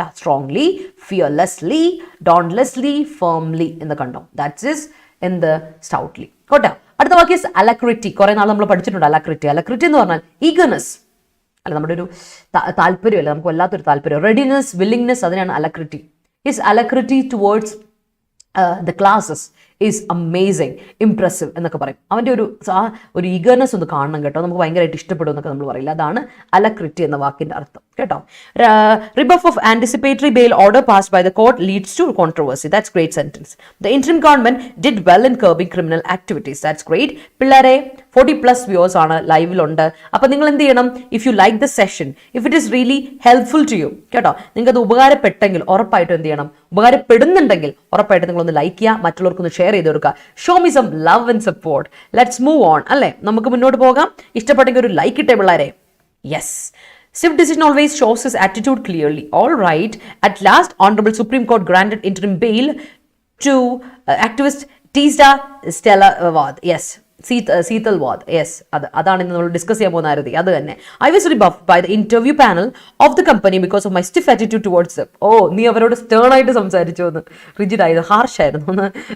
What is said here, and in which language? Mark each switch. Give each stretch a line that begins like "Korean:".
English: strongly, fearlessly, dauntlessly, firmly
Malayalam: എന്ന് കണ്ടോ.
English: That's is എന്ത്, stoutly. കോട്ടെ.
Malayalam: അടുത്ത വാക്ക്
English: Is alacrity.
Malayalam: കുറെ നാൾ നമ്മൾ പഠിച്ചിട്ടുണ്ട് അലക്രിറ്റി. അലക്രിറ്റി എന്ന് പറഞ്ഞാൽ ഈഗർനെസ് അല്ല, നമ്മുടെ ഒരു താല്പര്യമല്ല, നമുക്ക് വല്ലാത്തൊരു താല്പര്യം.
English: readiness, willingness,
Malayalam: അതിനാണ്
English: Alacrity. His alacrity towards the classes is amazing, impressive
Malayalam: എന്നൊക്കെ പറയും. അവൻ്റെ ഒരു ഈഗർനെസ് ഒന്ന് കാണണം കേട്ടോ, നമുക്ക് ഭയങ്കരമായിട്ട് ഇഷ്ടപ്പെടും എന്നൊക്കെ നമ്മൾ പറയില്ല. അതാണ് അലക്രിറ്റി എന്ന വാക്കിൻ്റെ അർത്ഥം കേട്ടോ.
English: Rebuff of anticipatory bail order passed by the court leads to controversy. That's great sentence. The interim government did well in curbing criminal activities. That's great.
Malayalam: പിള്ളേരെ 40+ വ്യൂവേഴ്സ് ആണ് ലൈവിലുണ്ട്. അപ്പോൾ നിങ്ങൾ എന്ത് ചെയ്യണം,
English: if you like the session, if it is really helpful to you
Malayalam: കേട്ടോ, നിങ്ങൾക്ക് അത് ഉപകാരപ്പെട്ടെങ്കിൽ ഉറപ്പായിട്ടും എന്ത് ചെയ്യണം, ഉപകാരപ്പെടുന്നുണ്ടെങ്കിൽ ഉറപ്പായിട്ടും നിങ്ങളൊന്ന് ലൈക്ക് ചെയ്യുക, മറ്റുള്ളവർക്കൊന്ന് ഷെയർ ചെയ്ത് കൊടുക്കുക.
English: Show me some love and support. Let's move on
Malayalam: അല്ലേ, നമുക്ക് മുന്നോട്ട് പോകാം. ഇഷ്ടപ്പെട്ടെങ്കിൽ ഒരു ലൈക്ക് ഇട്ടേ പിള്ളേരെ.
English: Yes. Stiff decision always shows his attitude clearly. All right. At last, Honorable Supreme Court granted interim bail to activist Teesta Stella Wad. Yes. Seethal Wad. Yes.
Malayalam: അതാണ് ഇന്ന് നമ്മൾ ഡിസ്കസ് ചെയ്യാൻ പോകുന്ന ആരതി. അത് തന്നെ.
English: I was rebuffed by the interview panel of the company because of my stiff attitude towards them.
Malayalam: നീ അവരോട് stern ആയിട്ട് സംസാരിച്ചു എന്ന്, റിജിഡ് ആയത്, ഹാർഷ് ആയിരുന്നു എന്ന്.